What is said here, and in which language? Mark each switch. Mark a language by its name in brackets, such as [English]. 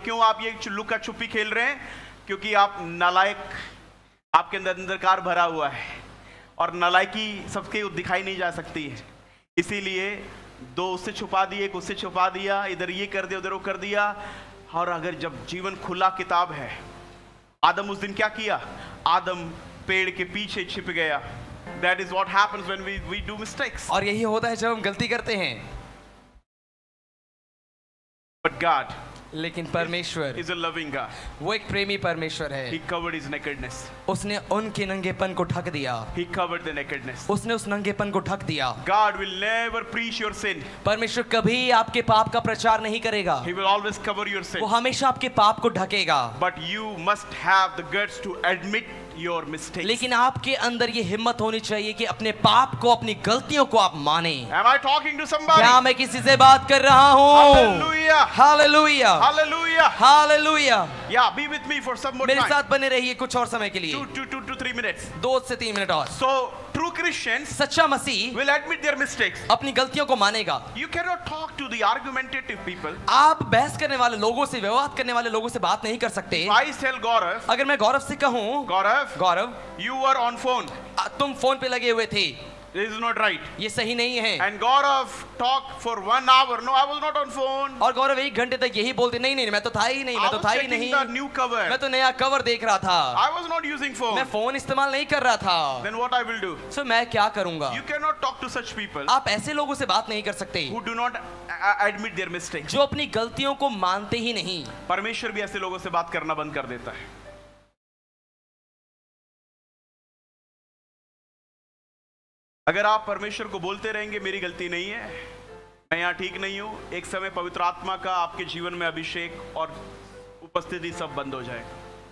[Hindi] क्यों आप ये लुका छुपी खेल रहे हैं? क्योंकि आप नालायक, आपके अंदर अंधकार भरा हुआ है और नालायकी सबके दिखाई नहीं जा सकती है, इसीलिए 2 उससे छुपा दिए, एक उससे छुपा दिया, इधर ये कर दिया, उधर वो कर दिया। और अगर जब जीवन खुला किताब है, आदम उस दिन क्या किया? आदम पेड़ के पीछे छिप गया। [English] That is what happens when we do mistakes. [Hindi] और यही होता है जब हम गलती करते हैं। [English] But God [Hindi] लेकिन परमेश्वर [English] is a loving God. [Hindi] वो एक प्रेमी परमेश्वर है। [English] He covered his nakedness. [Hindi] उसने उनके नंगेपन को ढक दिया। [English] He covered the nakedness. [Hindi] उसने उस नंगेपन को ढक दिया। [English] God will never preach your sin. [Hindi] परमेश्वर कभी आपके पाप का प्रचार नहीं करेगा। [English] He will always cover your sin. [Hindi] वो हमेशा आपके पाप को ढकेगा। [English] But you must have the guts to admit your mistakes. [Hindi] लेकिन आपके अंदर ये हिम्मत होनी चाहिए कि अपने पाप को, अपनी गलतियों को आप माने। [English] Am I talking to somebody? [Hindi] क्या मैं किसी से बात कर रहा हूँ? [English] Hallelujah. [Hindi] Hallelujah, [English] Hallelujah. [Hindi] Hallelujah. [English] Yeah, be with me for some more [Hindi] मेरे [English] time. [Hindi] साथ बने रहिए कुछ और समय के लिए, [English] 2 to 3 minutes. [Hindi] 2 से 3 मिनट और। [English] So true Christians [Hindi] सच्चा मसीह [English] will admit their mistakes. [Hindi] अपनी गलतियों को मानेगा। [English] You cannot talk to the argumentative people. [Hindi] आप बहस करने वाले लोगों से, विवाद करने वाले लोगों से बात नहीं कर सकते। [English] I tell Gaurav, [Hindi] अगर मैं गौरव से कहूँ, [English] Gaurav, [Hindi] Gaurav [English] you were on phone. [Hindi] तुम फोन पे लगे हुए थे, [English] This is not right. [Hindi] ये सही नहीं है। [English] And Gaurav talked for 1 hour. No, I was not on phone. [Hindi] और गौरव 1 घंटे तक यही बोलते, नहीं नहीं मैं तो था ही नहीं, मैं [English] I [Hindi] तो [English] was [Hindi] था ही [English] checking [Hindi] नहीं, [English] the new cover. [Hindi] मैं तो नया कवर देख रहा था, [English] I was not using phone. [Hindi] मैं फोन इस्तेमाल नहीं कर रहा था। [English] Then what I will do? [Hindi] सो मैं क्या करूंगा? [English] You cannot talk to such people [Hindi] आप ऐसे लोगों से बात नहीं कर सकते [English] who do not admit their mistakes. [Hindi] जो अपनी गलतियों को मानते ही नहीं। परमेश्वर भी ऐसे लोगों से बात करना बंद कर देता है। अगर आप परमेश्वर को बोलते रहेंगे मेरी गलती नहीं है, मैं यहाँ ठीक नहीं हूं, एक समय पवित्र आत्मा का आपके जीवन में अभिषेक और उपस्थिति सब बंद हो जाएगा।